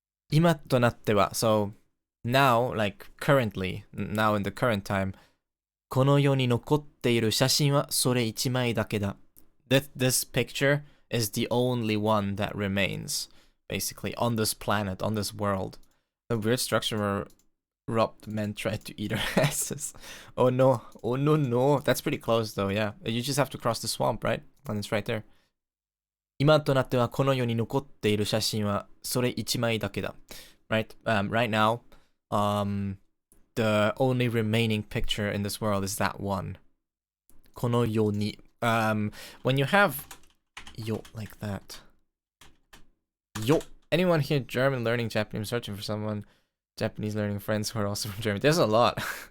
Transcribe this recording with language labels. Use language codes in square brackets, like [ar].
[ja] 今となっては [en] So now, like currently, now in the current time, [ja] この世に残っている写真はそれ一枚だけだ。 [en] This picture is the only one that remains, basically, on this planet, on this world. The weird structure where robbed men tried to eat our asses. Oh no, oh no, no. That's pretty close though, yeah. You just have to cross the swamp, right? And it's right there. [ja] 今となってはこの世に残っている写真はそれ一枚だけだ。 [en] Right? Right now, the only remaining picture in this world is that one. [ja] この世に. [en] When you have yo like that. Yo. Anyone here German learning Japanese, searching for someone Japanese learning friends who are also from Germany? There's a lot.